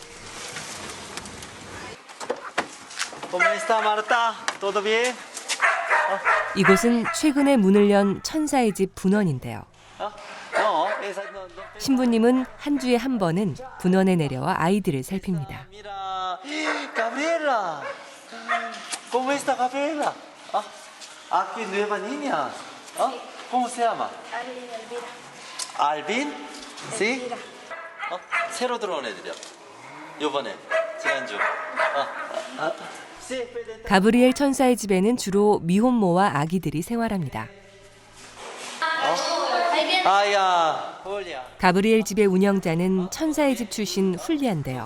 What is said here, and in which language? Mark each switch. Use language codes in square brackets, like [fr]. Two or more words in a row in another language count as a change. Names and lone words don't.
[ko] 이곳은 최근에 문을 연 천사의 집 분원인데요. 신부님은 한 주에 한 번은 분원에 내려와 아이들을 살핍니다. [es] Gabriela, ¿cómo está Gabriela? Aquí nueva niña. ¿Cómo se llama? Alvin. ¿Sí? [ko] 새로 들어온 애들이요. 이번에 지난주. 가브리엘 천사의 집에는 주로 미혼모와 아기들이 생활합니다. 아야, 홀리야. 가브리엘 집의 운영자는 천사의 집 출신 훌리아인데요.